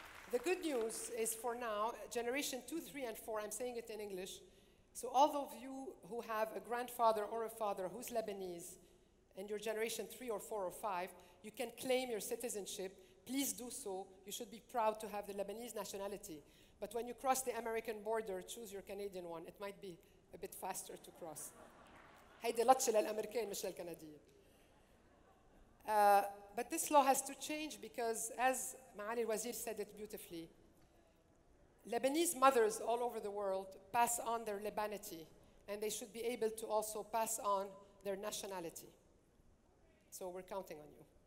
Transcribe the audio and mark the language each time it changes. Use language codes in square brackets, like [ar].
[en] The good news is for now, Generation 2, 3, and 4, I'm saying it in English, so all of you who have a grandfather or a father who's Lebanese, and you're Generation 3 or 4 or 5, you can claim your citizenship. Please do so. You should be proud to have the Lebanese nationality. But when you cross the American border, choose your Canadian one. It might be a bit faster to cross. [ar] هيدي لطشة للأمريكان مش للكنديين. [en] But this law has to change because, as Maali al-Wazir said it beautifully, Lebanese mothers all over the world pass on their Lebanity, and they should be able to also pass on their nationality. So we're counting on you.